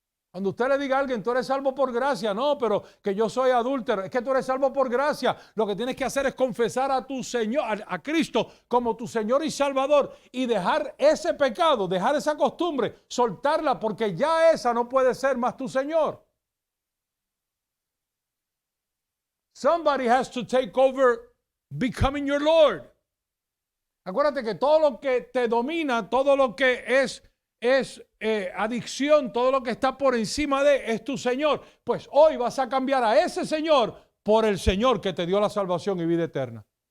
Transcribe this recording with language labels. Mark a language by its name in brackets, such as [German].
[Spanish] Cuando usted le diga a alguien, tú eres salvo por gracia, no, pero que yo soy adúltero, es que tú eres salvo por gracia. Lo que tienes que hacer es confesar a tu Señor, a Cristo como tu Señor y Salvador y dejar ese pecado, dejar esa costumbre, soltarla porque ya esa no puede ser más tu Señor. [English] Somebody has to take over becoming your Lord. [Spanish] Acuérdate que todo lo que te domina, todo lo que es adicción, todo lo que está por encima de es tu Señor. Pues hoy vas a cambiar a ese Señor por el Señor que te dio la salvación y vida eterna.